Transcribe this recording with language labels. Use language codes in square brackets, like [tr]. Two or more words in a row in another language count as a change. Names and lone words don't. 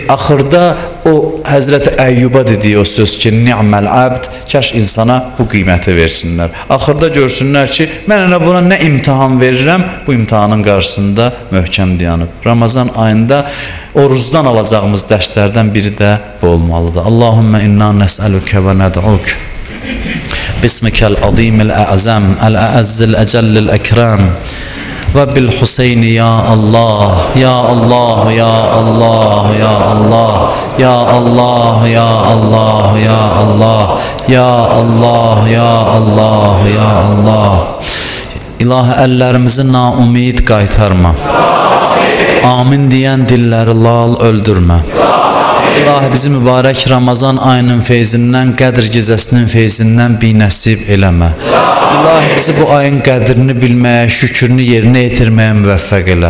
[az] Axırda o Həzrəti Əyyuba dediyi o söz ki, [ar] نعم العبد, [az] kaş insana bu qiyməti versinlər. Axırda görsünlər ki, mən elə buna nə imtihan verirəm, bu imtihanın qarşısında möhkəm dayanıb. Ramazan ayında orucdan alacağımız dərslərdən biri də bu olmalıdır. [ar] اللهم إنا نسألك وندعوك. باسمك العظيم الأعظم الأعز الأجل الأكرم وبالحسين يا الله يا الله يا الله يا الله يا الله يا الله يا الله يا الله يا الله يا الله [az] İlahi, əllərimizi naumid qaytarma. Amin deyən dilləri lal öldürmə. İlahi, bizi mübarək Ramazan ayının feyzindən, Qədr gecəsinin feyzindən binəsib eləmə. İlahi, bizi bu ayın qədrini bilməyə, şükrünü yerinə yetirməyə müvəffəq elə.